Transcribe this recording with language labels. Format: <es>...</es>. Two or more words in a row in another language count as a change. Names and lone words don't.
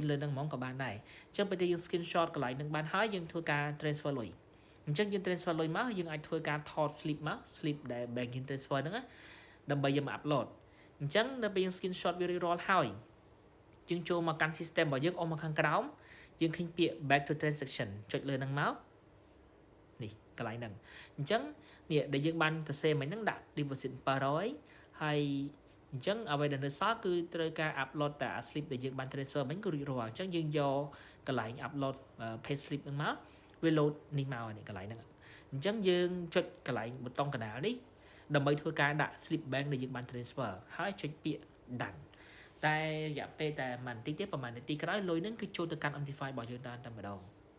<km>លើនឹងហ្មងក៏បានដែរអញ្ចឹងពេលដែលយើង screenshot កន្លែងនឹងបានហើយយើងធ្វើការ transfer លុយអញ្ចឹងយើង transfer លុយមកយើងអាចធ្វើការថត slip មក slip ដែល</km> <en>banking transfer</en> <km>ហ្នឹងដើម្បីយកមក upload អញ្ចឹងដល់ពេលយើង screenshot វារួចរាល់ហើយយើងចូលមកកាន់ system របស់យើងអស់មកខាងក្រោមយើងឃើញពាក្យ</km> <en>back to transaction</en> <km>ចុចលើនឹងមកនេះកន្លែងហ្នឹងអញ្ចឹងនេះដែលយើងបានទៅសេមិញហ្នឹងដាក់ deposit 700ហើយអញ្ចឹងអ្វីដែលនៅសល់គឺត្រូវការ upload តែ slip ដែលយើងបាន transfer មិញគឺរួចរាល់អញ្ចឹងយើងយកកន្លែង</km> <en>upload page slip</en> <km>ហ្នឹងមកវា load នេះមកនេះកន្លែងហ្នឹងអញ្ចឹងយើងចុចកន្លែងប៊ូតុងកណ្ដាលនេះដើម្បីធ្វើការដាក់</km> <en>slip bank</en> <km>ដែលយើងបាន transfer ហើយចុចពាក្យ done តែរយៈពេលតែមួយបន្តិចទៀតប្រហែលនាទីក្រោយលុយហ្នឹងគឺចូលទៅកាន់ MT5 របស់យើងតែម្ដង</km>